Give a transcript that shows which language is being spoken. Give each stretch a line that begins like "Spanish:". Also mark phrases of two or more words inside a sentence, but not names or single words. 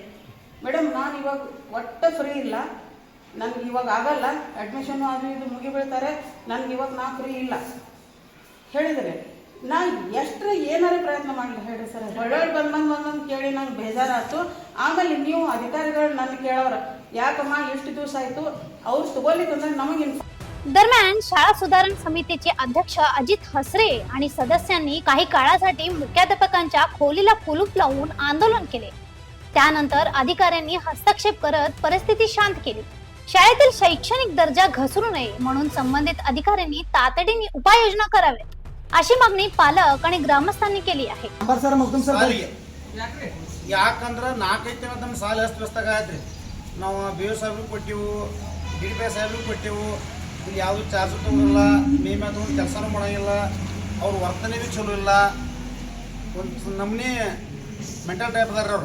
Kannada: ಮೇಡಮ್ ನಾನು ಇವಾಗ ಒಟ್ಟು ಫ್ರೀ ಇಲ್ಲ, ನನ್ಗೆ ಇವಾಗ ಆಗಲ್ಲ, ಅಡ್ಮಿಷನ್ ಅದು ಇದು ಮುಗಿ ಬೀಳ್ತಾರೆ, ನನ್ಗೆ ಇವಾಗ ನಾ ಫ್ರೀ ಇಲ್ಲ ಹೇಳಿದರೆ ನಾನು ಎಷ್ಟು ಏನಾರ ಪ್ರಯತ್ನ ಮಾಡಲಿ ಹೇಳ್ರಿ ಸರ್. ಒಳ್ಳೊಳ್ಳೆ ಬಂದಂದು ಕೇಳಿ ನಂಗೆ ಬೇಜಾರಾಯ್ತು. ಆಮೇಲೆ ನೀವು ಅಧಿಕಾರಿಗಳು ನನ್ನ ಕೇಳೋರ ಯಾಕಮ್ಮ ಎಷ್ಟು ದಿವಸ ಆಯಿತು ಅವ್ರು ತಗೋಲಿಕ್ಕಂದ್ರೆ नमगे.
Marathi: दरम्यान शाळा सुधारण समितीचे अध्यक्ष अजित हसरे आणि सदस्यांनी काही काळासाठी मुख्याध्यापकांच्या खोलीला कुलूप लावून आंदोलन केले. त्यानंतर अधिकाऱ्यांनी हस्तक्षेप करत परिस्थिती शांत केली. शाळेतील शैक्षणिक दर्जा घसरू नये म्हणून संबंधित अधिकाऱ्यांनी तातडीने उपाययोजना कराव्यात अशी मागणी पालक आणि ग्रामस्थांनी केली आहे.
Kannada: ಯಾಕಂದ್ರೆ 4-5 ದಿನ ನಮ್ಮ ಸಾಲ ಅಸ್ತವ್ಯಸ್ತಾಗ ಆಯ್ತ್ರಿ. ನಾವು ಬಿ ಒ ಸಾಹೇಬ್ರಿಗೆ ಕೊಟ್ಟೆವು, ಡಿ ಪಿ ಸಾಹೇಬ್ರಿಗೆ ಕೊಟ್ಟೆವು. ಇಲ್ಲಿ ಯಾವುದು ಚಾರ್ಜ್ ತೊಗೊಳಿಲ್ಲ, ಮೇಮ ತೊಗೊಂಡು ಕೆಲಸನೂ ಮಾಡೋಂಗಿಲ್ಲ, ಅವ್ರ ವರ್ತನೆ ಭೀ ಚಲೋ ಇಲ್ಲ. ಒಂದು ನಮ್ಮನೆ
English: mental type
Kannada: ಅದಾರ ಅವರು.